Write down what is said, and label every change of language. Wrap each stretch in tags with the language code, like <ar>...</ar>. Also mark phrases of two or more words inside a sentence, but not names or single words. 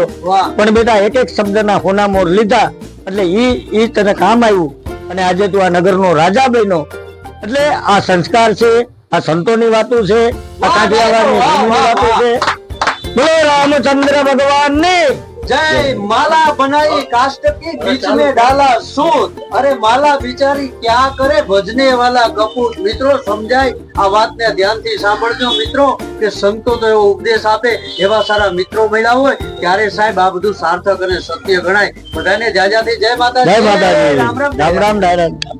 <gu>પણ બેટા એક એક શબ્દના હોનામોર લીધા એટલે ઈ તને કામ આવ્યું, અને આજે તું આ નગરનો રાજા બન્યો. એટલે આ સંસ્કાર છે, આ સંતોની વાતો છે, આ કાઠિયાવાડની વાતો છે. બોલો રામચંદ્ર ભગવાનની जय.</gu> <hi>माला बनाई काष्ट की बीच में डाला सूत, अरे माला बिचारी क्या करे भजने वाला कपूत.</hi> <gu>મિત્રો સમજાય આ વાતને ધ્યાનથી સાંભળજો મિત્રો, કે સંતો તો એવો ઉપદેશ આપે, એવા સારા મિત્રો મળ્યા હોય ત્યારે સાહેબ આ બધું સાર્થક અને સત્ય ગણાય. બધાને જાજાથી જય માતાજી. જય માતાજી. રામ રામ ડાયરા.</gu>